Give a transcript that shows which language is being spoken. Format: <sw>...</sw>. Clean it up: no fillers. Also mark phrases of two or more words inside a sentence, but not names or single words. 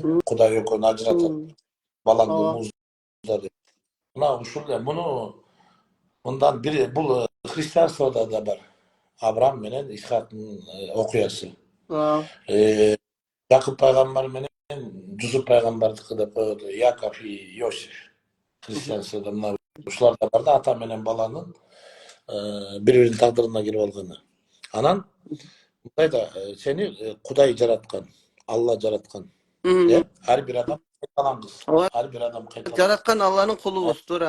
<ky>Кудай экөөнү ажыратат. Балаңды музда деп. Мына ушул муну мындан бир бул христианствода да бар. Авраам менен Исхактын окуясы. Якып пайгамбар менен Жусуп пайгамбардыкы деп коет. Яков и Иосиф. Христианствода мына ушулар да бар да, ата менен баланын бири-биринин тагдырына кирип алганы. Анан мындай да, сени Кудай жараткан, Алла жараткан. Ар бир адам кайталангыс. Ар бир адам кайталангыс. Жараткан Алланын кулубуз, туура.</ky>